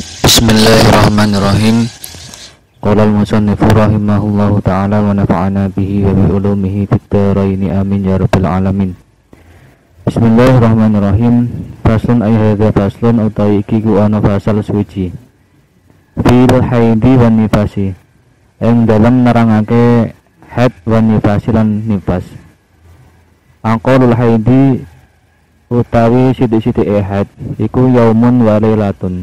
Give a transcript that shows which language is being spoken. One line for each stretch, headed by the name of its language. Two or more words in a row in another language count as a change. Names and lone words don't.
Arabic: بسم الله الرحمن الرحيم. قال المصنف رحمه الله تعالى ونفعنا به وبعلومه في الدارين آمين يا رب العالمين. بسم الله الرحمن الرحيم. فصل أي هذا فصل
Javanese: utawi iki ku ana fasal suci.
Arabic: في الحيض والنفاس.
Javanese: Ing dalem nerangake haid
Arabic: والنفاس
Javanese: lan nifas.
Arabic: أقل الحيض
Javanese: utawi sithik-sithik haid iku
Arabic: يوم وليلة.